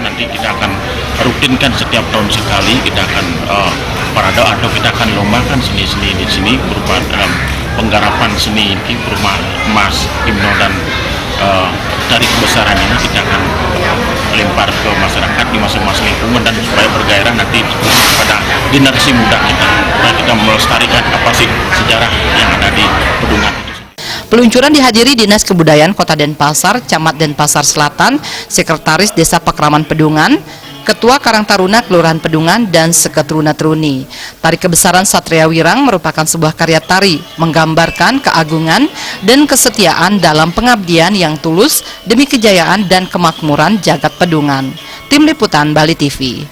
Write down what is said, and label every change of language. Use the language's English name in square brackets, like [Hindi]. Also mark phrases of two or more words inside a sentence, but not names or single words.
[Indonesian] Nanti kita akan rutinkan setiap tahun sekali, kita akan parade atau kita akan lombakan seni-seni di sini berupa dalam penggarapan seni ini berupa mas, himno, dan dari kebesaran ini kita akan lempar ke masyarakat di masing-masing lingkungan dan supaya bergairah nanti pada generasi muda kita, supaya kita melestarikan apa sih sejarah yang ada di Pedungan. Peluncuran dihadiri Dinas Kebudayaan Kota Denpasar, Camat Denpasar Selatan, Sekretaris Desa Pekraman Pedungan, Ketua Karang Taruna Kelurahan Pedungan, dan Seketruna-Truni. Tari kebesaran Satria Wirang merupakan sebuah karya tari menggambarkan keagungan dan kesetiaan dalam pengabdian yang tulus demi kejayaan dan kemakmuran jagat Pedungan. Tim Liputan Bali TV.